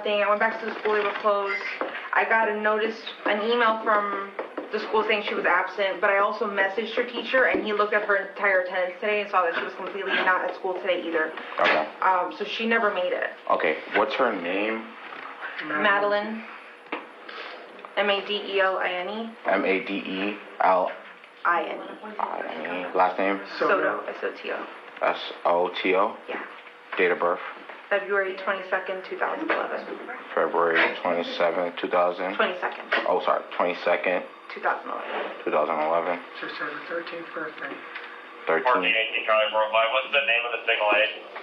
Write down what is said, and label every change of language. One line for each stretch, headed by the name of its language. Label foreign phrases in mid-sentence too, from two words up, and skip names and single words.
English: I went back to the school, they were closed. I got a notice, an email from the school saying she was absent, but I also messaged her teacher, and he looked at her entire attendance today and saw that she was completely not at school today either. Okay. So she never made it. Okay. What's her name? Madeline. Madeline. Madeline. Last name? Soto. S-O-T-O. S-O-T-O? Yeah. Date of birth? February 22nd, 2011. February 27th, 2000? 22nd, Oh, sorry. 22nd, 2011. 2011. Just had her 13th birthday. 13. 1418 Charlie 45. What's the name of the single aid?